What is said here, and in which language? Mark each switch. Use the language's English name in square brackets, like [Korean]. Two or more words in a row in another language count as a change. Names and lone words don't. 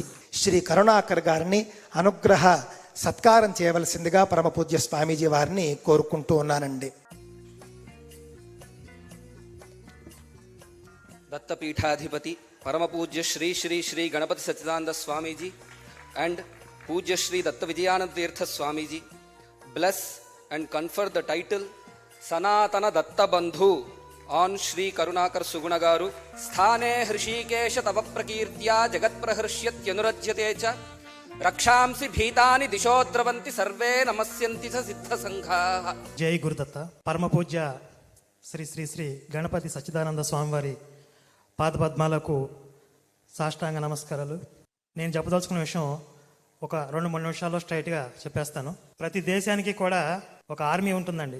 [Telugu] శ్రీ కరుణాకర్ గారిని అనుగ్రహ సత్కారం చేయవలసిందిగా పరమ పూజ్య స్వామీజీ వారిని కోరుకుంటూ ఉన్నానండి. దత్తపీఠాధిపతి పరమ పూజ్య శ్రీ శ్రీ శ్రీ గణపతి సచ్చిదానంద స్వామీజీ అండ్ పూజ్య శ్రీ దత్త విజయానంద తీర్థ స్వామీజీ [English] bless and confer the title Sanatana Datta Bandhu on Shri Karunakar Suguna Garu [Sanskrit] स्थाने हृषीकेश तव प्रकीर्त्या जगत् प्रहृष्यत्यनुरज्यते च रक्षांसि भीतानि दिशोद्रवन्ति सर्वे नमस्यन्ति स सिद्ध सङ्घ. [Telugu] జై గురుదత్త. పరమ పూజ్య శ్రీ శ్రీ శ్రీ గణపతి సచ్చిదానంద స్వామివారి పాదపద్మాలకు సాష్టాంగ నమస్కారాలు. నేను చెప్పదలుచుకున్న విషయం ఒక 2-3 నిమిషాల్లో స్ట్రైట్గా చెప్పేస్తాను. ప్రతి దేశానికి కూడా ఒక ఆర్మీ ఉంటుందండి.